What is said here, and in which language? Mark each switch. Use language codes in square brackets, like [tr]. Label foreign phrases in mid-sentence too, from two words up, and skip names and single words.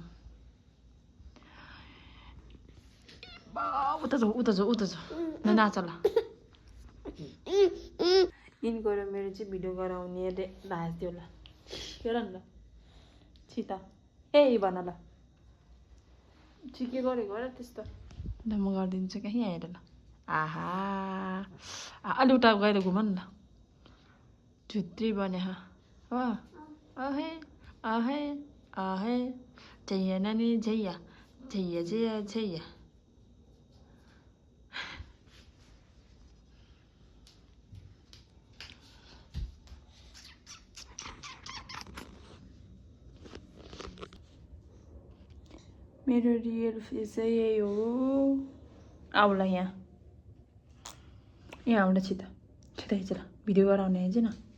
[ne] उता जाऊ नाच ल यिनको र मेरो चाहिँ भिडियो गराउने राख्दियो ल हेर न ल छिता ए भन ल ठिकै गरेको र त्यस्तो ल म गरिदिन्छु क्या यहाँ हेर ल आहा अलि उता गएर घुम नि ल झुत्री बने हो अहे अहे अहे झैया नानी झैया झैया झैया झैया मेरो रियल फेस चाहिँ यही हो आउला यहाँ आउला छिटो खिच ल भिडियो गराउने आइज न